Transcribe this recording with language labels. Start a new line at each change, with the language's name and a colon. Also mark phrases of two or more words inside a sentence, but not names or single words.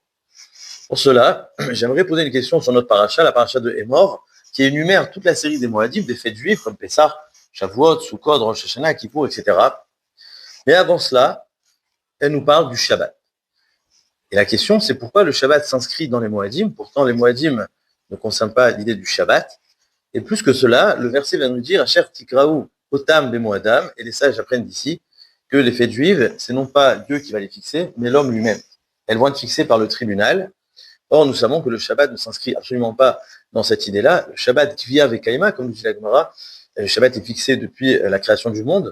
French: Pour cela, j'aimerais poser une question sur notre paracha, la paracha de Hémor, qui énumère toute la série des Moadim, des fêtes juives comme Pessah, Shavuot, Sukkot, Rosh Hashanah, Kippour, etc. Mais avant cela, elle nous parle du Shabbat. Et la question, c'est pourquoi le Shabbat s'inscrit dans les Moadim. Pourtant, les Moadim ne concernent pas l'idée du Shabbat. Et plus que cela, le verset va nous dire,
Hebrew: אשר תקראו אותם במועדם,
French: et les sages apprennent d'ici que les fêtes juives, c'est non pas Dieu qui va les fixer, mais l'homme lui-même. Elles vont être fixées par le tribunal. Or, nous savons que le Shabbat ne s'inscrit absolument pas dans cette idée-là. Le
Hebrew: שבת קביעא וקיימא,
French: comme nous dit la Gemara, le Shabbat est fixé depuis la création du monde.